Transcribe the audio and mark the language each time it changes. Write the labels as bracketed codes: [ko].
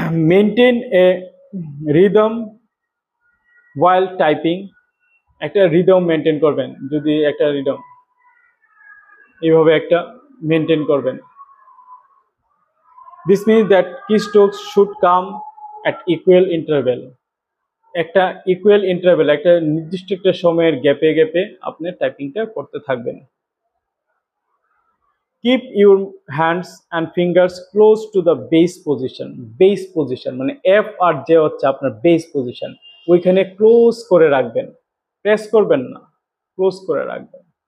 [en] Maintain a rhythm while typing. [bn] একটা rhythm maintain করবেন, যদি একটা রিদম এইভাবে একটা মেনটেন করবেন। [en] This means that keystrokes should come at equal interval. [bn] একটা ইকুয়াল ইন্টারভ্যাল, একটা নির্দিষ্ট একটা সময়ের গ্যাপে গ্যাপে আপনি টাইপিংটা করতে থাকবেন। [en] Keep your hands and fingers close to the base position. [bn] Base position মানে এফ আর জে হচ্ছে আপনার বেস পজিশন, ওইখানে ক্লোজ করে রাখবেন, প্রেস করবেন না, ক্লোজ করে রাখবেন।